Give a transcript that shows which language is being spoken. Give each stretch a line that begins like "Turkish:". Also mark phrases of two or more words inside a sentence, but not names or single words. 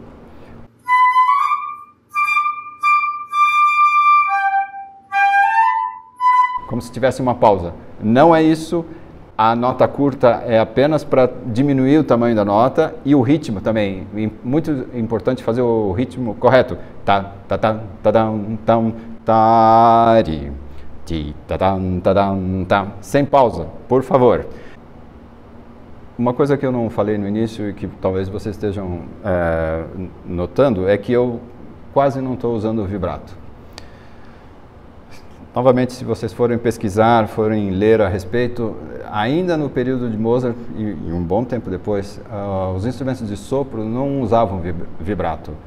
Portuguese: Como se tivesse uma pausa. Não é isso. A nota curta é apenas para diminuir o tamanho da nota e o ritmo também. Muito importante fazer o ritmo correto. Ta ta ta ta tam tam tari ti ta tam ta tam tam. Sem pausa, por favor. Uma coisa que eu não falei no início e que talvez vocês estejam notando é que eu quase não estou usando o vibrato. Novamente, se vocês forem pesquisar, forem ler a respeito, ainda no período de Mozart e um bom tempo depois, os instrumentos de sopro não usavam vibrato.